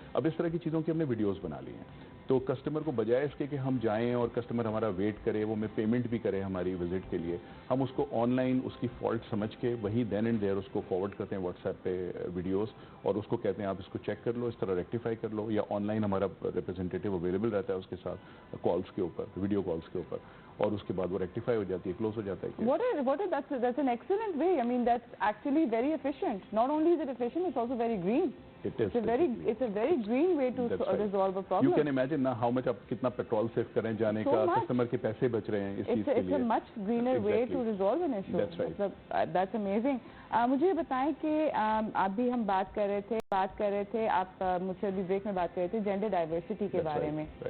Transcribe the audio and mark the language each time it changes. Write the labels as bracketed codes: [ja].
[ur] اب اس طرح کی چیزوں کی ہم نے ویڈیوز بنا لی ہیں, تو کسٹمر کو بجائے اس کے کہ ہم جائیں اور کسٹمر ہمارا ویٹ کرے, وہ ہمیں پیمنٹ بھی کرے ہماری وزٹ کے لیے, ہم اس کو آن لائن اس کی فالٹ سمجھ کے وہی [en] then and there [ur] اس کو فارورڈ کرتے ہیں واٹس ایپ پہ ویڈیوز, اور اس کو کہتے ہیں آپ اس کو چیک کر لو, اس طرح ریکٹیفائی کر لو, یا آن لائن ہمارا ریپرزینٹیٹیو اویلیبل رہتا ہے اس کے ساتھ کالس کے اوپر, ویڈیو کالس کے اوپر, اور اس کے بعد وہ ریکٹیفائی ہو جاتی ہے, کلوز ہو جاتا ہے. [en] That's an excellent way. I mean, that's actually very efficient. Not only is it efficient, it's also very green. It's a very green way to resolve a problem. You can imagine now how much [ur] آپ کتنا petrol save کر رہے ہیں جانے کا, customer کے پیسے بچ رہے ہیں اس چیز کے لیے. [en] It's a much greener way to resolve an issue. That's right. That's amazing. [ur] مجھے بتائیں کہ آپ بھی ہم بات کر رہے تھے آپ مجھ سے ابھی بریک میں بات کر رہے تھے جینڈر ڈائیورسٹی کے بارے میں.